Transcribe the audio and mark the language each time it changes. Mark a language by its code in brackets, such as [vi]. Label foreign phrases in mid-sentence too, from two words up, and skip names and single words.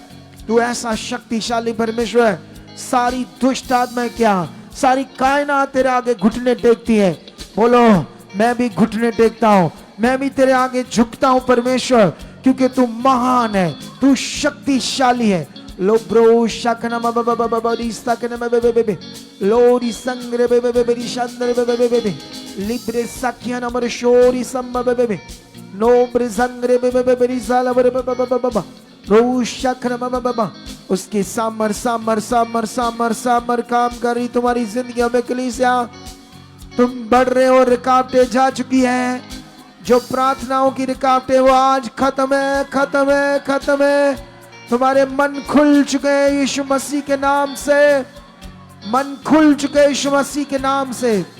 [hi] तू ऐसा शक्तिशाली परमेश्वर है। सारी दुष्ट आत्माएं क्या, सारी कायनात तेरे आगे घुटने टेकती है। बोलो मैं भी घुटने टेकता हूं, मैं भी तेरे आगे झुकता हूं परमेश्वर, क्योंकि तू महान है, तू शक्तिशाली है। लो ब्रो शकना बबबबबरी सकना बबबबबे लोरी संग्रे बबबबरी शंद्रे बबबबबे लिब्रे सखिया नमर शोरी संबबबबे नो ब्रिजंग्रे बबबबरी साला बबबबबबा रो शकना बबबबा। उसकी सामर काम करी तुम्हारी जिंदगियों में। कलीसिया तुम बढ़ रहे हो, रुकावटें जा चुकी हैं। जो प्रार्थनाओं की रुकावटें वो आज खत्म है। तुम्हारे मन खुल चुके हैं यीशु मसीह के नाम से, मन खुल चुके हैं यीशु मसीह के नाम से।